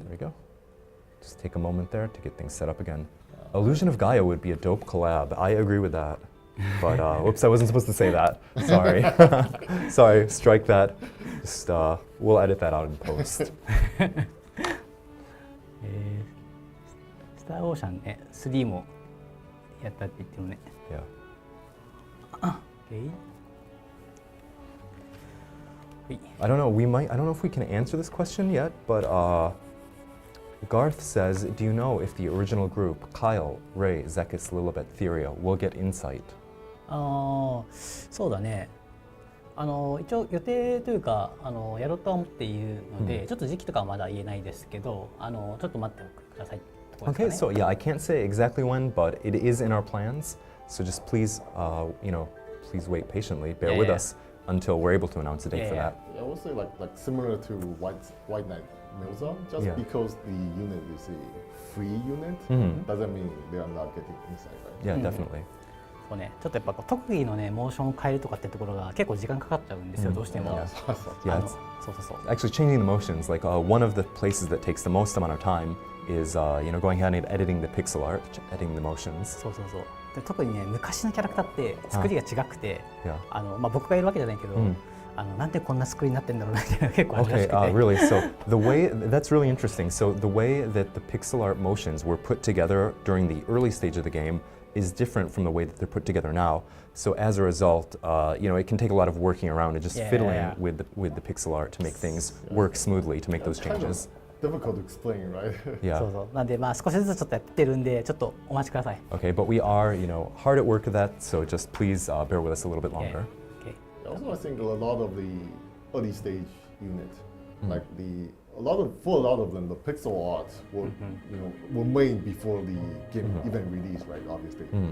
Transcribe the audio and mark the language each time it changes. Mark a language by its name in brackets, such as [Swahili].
[English] there we go. Just take a moment there to get things set up again. Illusion of Gaia would be a dope collab. I agree with that. But whoops, I wasn't supposed to say that. Sorry. Sorry, strike that. Just we'll edit that out in post. [Japanese] スターオーシャンね、3もやったって言ってもね。 [English] Yeah. Okay. I don't know. I don't know if we can answer this question yet, but Garth says, "Do you know if the original group, Kyle, Ray, Zekis, Lilibet, Theria, will get insight?" [Japanese] そうだね。一応予定というかやろうとは思っているので、ちょっと時期とかはまだ言えないですけど、ちょっと待ってください。 [English] Okay, so yeah, I can't say exactly when, but it is in our plans. So just please, please wait patiently. Bear with us until we're able to announce a date for that. I would say like similar to White Knight Milza, just because the unit is a free unit doesn't mean they are not getting insight, right? Yeah, definitely. [Japanese] そうね、ちょっとやっぱ特技のねモーションを変えるとかってところが結構時間かかっちゃうんですよ、どうしても。 [English] Yeah, [Japanese] そう。 [English] Actually, changing the motions, like one of the places that takes the most amount of time is going ahead and editing the pixel art, editing the motions. [Japanese] そう。で特にね昔のキャラクターって作りが違くて、僕がいるわけじゃないけど、なんでこんな作りになってんだろうなって結構あるらしくて。 [English] Okay, really. So the way that's really interesting. So the way that the pixel art motions were put together during the early stage of the game is different from the way that they're put together now. So as a result, it can take a lot of working around and just fiddling with the pixel art to make things work smoothly to make those changes. Difficult to explain, right? Yeah. [Japanese] そう。なんで少しずつちょっとやってるんでちょっとお待ちください。 [English] Okay, but we are, hard at work at that. So just please bear with us a little bit longer. Okay. Also, I think a lot of the early stage unit, like a lot of them, the pixel art were made before the game even released, right? Obviously.